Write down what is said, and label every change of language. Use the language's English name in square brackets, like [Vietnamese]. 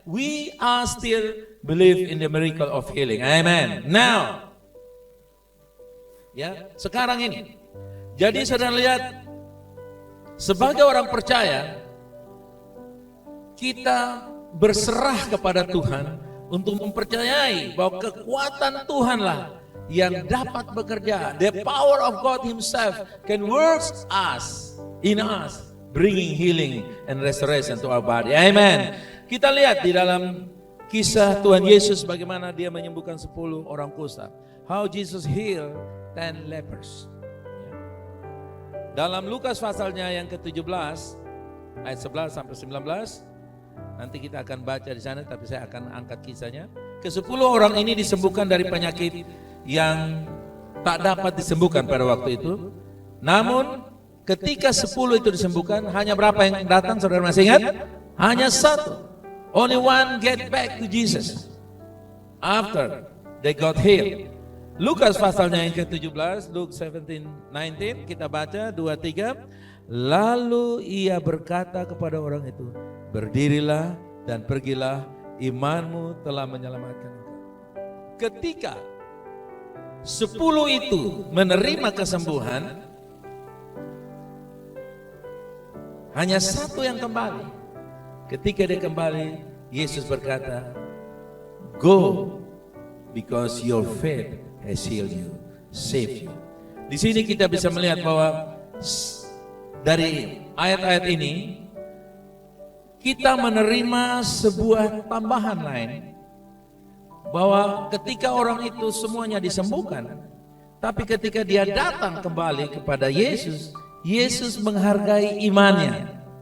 [English] We are still believe in the miracle of healing. [Indonesian] Amen. [English] Now, [Indonesian] ya, sekarang ini. Jadi saudara lihat, sebagai orang percaya, kita berserah kepada Tuhan untuk mempercayai bahwa kekuatan Tuhanlah yang dapat bekerja. [English] The power of God Himself can work in us, bringing healing and restoration to our body. Amen. [Indonesian] Kita lihat di dalam kisah Tuhan Yesus bagaimana Dia menyembuhkan 10 orang kusta. [English] How Jesus healed 10 lepers. [Indonesian] Dalam Lukas pasalnya yang ke-17 ayat 11 sampai 19. Nanti kita akan baca di sana, tapi saya akan angkat kisahnya. Ke-10 orang ini disembuhkan dari penyakit yang tak dapat disembuhkan pada waktu itu. Namun ketika 10 itu disembuhkan, hanya berapa yang datang, saudara masih ingat? Hanya 1. [English] Only one get back to Jesus after they got healed. [Indonesian] Lukas pasalnya yang ke-17, Luke 17:19, kita baca 2-3. Lalu ia berkata kepada orang itu, berdirilah dan pergilah, imanmu telah menyelamatkan engkau. Ketika 10 itu menerima kesembuhan, hanya 1 yang kembali. Ketika dia kembali, Yesus berkata, [English] go, because your faith has healed you, saved you. [Indonesian] Di sini kita bisa melihat bahwa dari ayat-ayat ini kita menerima sebuah tambahan lain, bahwa ketika orang itu semuanya disembuhkan, tapi ketika dia datang kembali kepada Yesus, Yesus menghargai imannya.